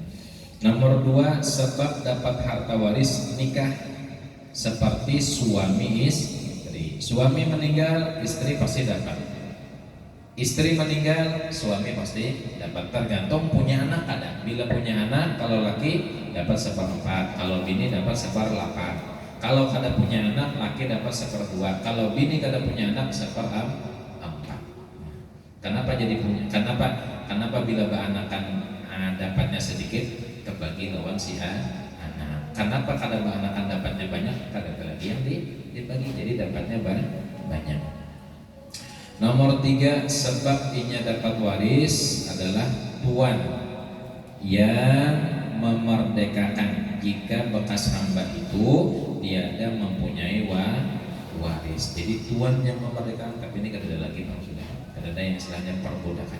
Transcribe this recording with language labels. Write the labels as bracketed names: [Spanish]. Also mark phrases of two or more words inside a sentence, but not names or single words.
[Indonesian] Nomor 2, sebab dapat harta waris nikah, seperti suami istri. Suami meninggal, istri pasti dapat. Istri meninggal, suami pasti dapat, tergantung punya anak ada. [Banjar] Bila punya anak, kalau laki dapat 1/4, kalau bini dapat 1/8. Kalau kada punya anak, laki dapat 1/2. Kalau bini kada punya anak 1/4. [Indonesian] Kenapa jadi punya? [Banjar] Kenapa bila beranakan dapatnya sedikit, kebagi lawan si anak. Kenapa kada beranakan dapatnya banyak, kada lagi yang dibagi, jadi dapatnya banyak. Nomor 3, sebab inya dapat waris adalah tuan yang memerdekakan. [Indonesian] Jika bekas hamba itu tiada mempunyai waris, jadi tuan yang memerdekakan. [Banjar] Tapi ini kada ada lagi maksudnya, kada ada yang istilahnya perbudakan.